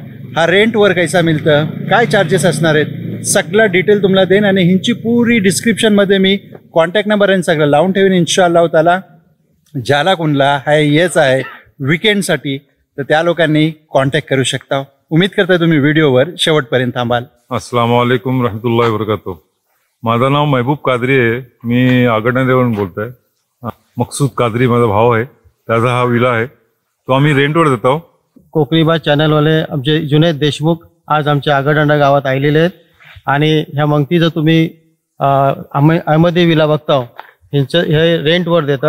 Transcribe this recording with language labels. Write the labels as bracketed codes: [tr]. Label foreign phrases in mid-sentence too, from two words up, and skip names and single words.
[mr] हा रेंटवर कैसा मिळतं, काय चार्जेस असणार आहेत, सगळा डिटेल तुम्हाला देईन. आणि हिंची पूरी डिस्क्रिप्शनमध्ये मी [en] contact number [mr] आणि सगळं लावून ठेवीन [ar] إن شاء الله تعالى. [mr] ज्याला कोणला हाय येच आहे विकेंडसाठी तर त्या लोकांनी कॉन्टॅक्ट करू शकता. उम्मीद करताय तुम्ही व्हिडिओवर शेवटपर्यंत थांबाल. [ar] السلام عليكم ورحمة الله وبركاته. [mr] माझं नाव महबूब कादरी आहे. मी आगरदांड्यावरून बोलतोय. मकसूद कादरी माझा भाव आहे. त्याचा हा विला आहे, तो आम्ही रेंटवर देतो. कोकणीबाज चॅनलवाले आमचे जुनैद देशमुख आज आमच्या आगरदांडा गावात आलेले आहेत. आणि ह्या मंगतीचं तुम्ही अहमदी विला बघता ह्यांचं हे रेंटवर देतात.